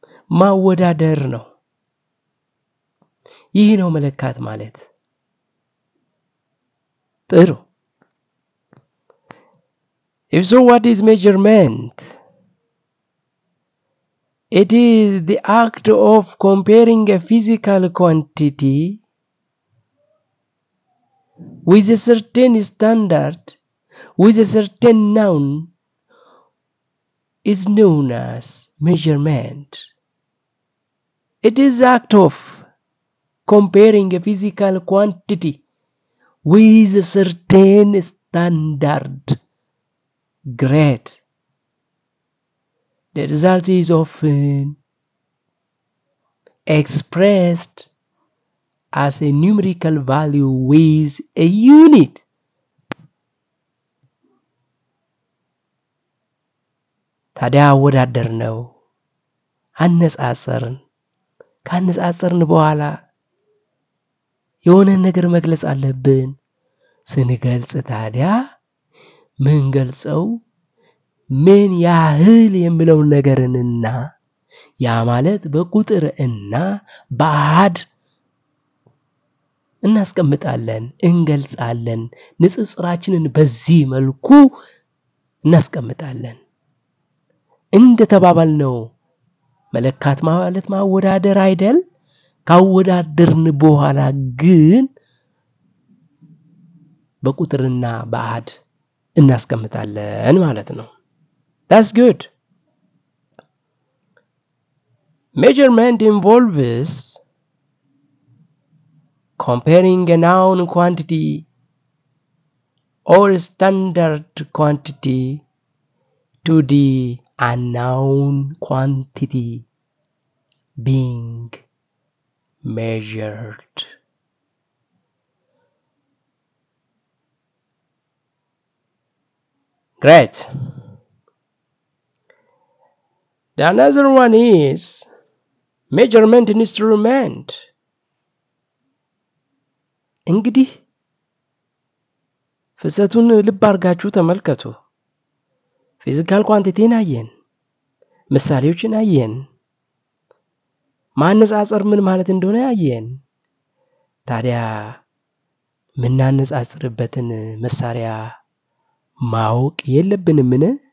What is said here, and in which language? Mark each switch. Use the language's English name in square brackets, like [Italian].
[Amharic] ማወዳደር ነው። ይህ ነው መለካት ማለት። ጥሩ። [English] If so, what is measurement? It is the act of comparing a physical quantity with a certain standard, with a certain noun, is known as measurement. It is the act of comparing a physical quantity with a certain standard. Great. The result is often expressed as a numerical value with a unit. [Amharic] ታዲያ አወዳደር ነው። አነጻጸርን። ካነጻጸርን በኋላ የሆነ ነገር መግለጽ አለብን። ስንገልጽ ታዲያ ምን ገልጸው ምን ያህል የሚለው ነገርንና ያ ማለት በቁጥር እና በአሃድ እናስቀምጣለን፣ እንገልጻለን። ንጽጽራችንን በዚህ መልኩ እናስቀምጣለን። እንደተባባልነው መለካት ማለት ማወዳደር አይደል? ካወዳደርን በኋላ ግን በቁጥርና በአሃድ እናስቀምጣለን ማለት ነው። [English] That's good. Measurement involves comparing a known quantity or standard quantity to the unknown quantity being measured. Great. The another one is measurement instrument. [Amharic] እንግዲህ ፍሰቱን ልብ አርጋችሁ ተመልከቱ። ፊዚካል ኳንቲቲን አየን፣ ምሳሌዎችን አየን፣ ማነጻጸር ምን ማለት እንደሆነ አየን። ታዲያ ምናነጻጽርበትን መሳሪያ ማወቅ የለብንምን?